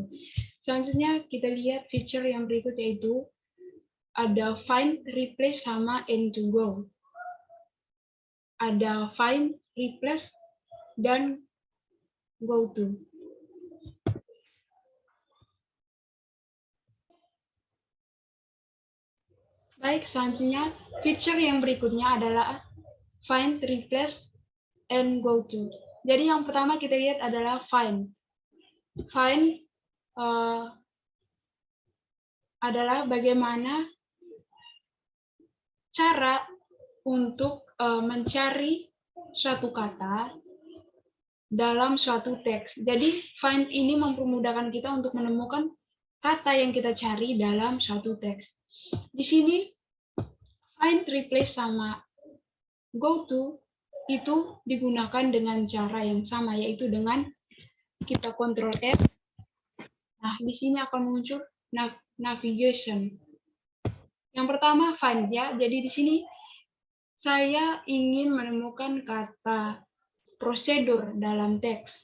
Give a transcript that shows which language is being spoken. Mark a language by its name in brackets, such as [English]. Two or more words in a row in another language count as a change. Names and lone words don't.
[Indonesian] Selanjutnya kita lihat feature yang berikut, yaitu ada [English] find, replace, [Indonesian] sama [English] end to go. [Indonesian] Ada [English] find, replace, [Indonesian] dan [English] go to. [Indonesian] Baik, selanjutnya feature yang berikutnya adalah [English] find, replace, and go to. [Indonesian] Jadi yang pertama kita lihat adalah find. Find adalah bagaimana cara untuk mencari suatu kata dalam suatu teks. Jadi find ini mempermudahkan kita untuk menemukan kata yang kita cari dalam suatu teks. Di sini [English] find, replace, [Indonesian] sama [English] go to [Indonesian] itu digunakan dengan cara yang sama, yaitu dengan kita Ctrl F. Nah, di sini akan muncul navigation. Yang pertama find ya. Jadi di sini saya ingin menemukan kata prosedur dalam teks.